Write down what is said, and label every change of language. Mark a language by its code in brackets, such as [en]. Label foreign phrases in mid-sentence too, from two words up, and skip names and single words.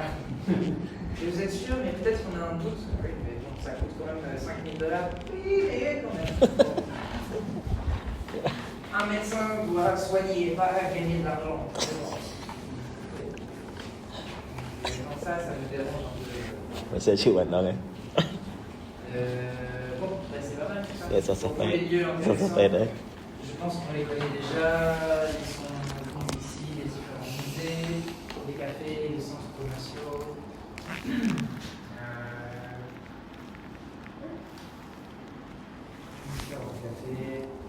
[fr] Et vous êtes sûr, mais peut-être qu'on a un doute. Oui, mais bon, ça coûte quand même $5 000. Oui, mais quand même. Bon. Un médecin doit soigner et pas gagner de l'argent. Donc ça me dérange un peu. [vi] Mình sẽ chịu bản đó này. [fr] Bon, bah c'est pas mal tout ça. Et ça Pour les lieux Ça intéressants, s'appelle đấy. je pense qu'on les connaît déjà. Ils sont ici, les différents musées, les cafés, les centres commerciaux. Différents cafés.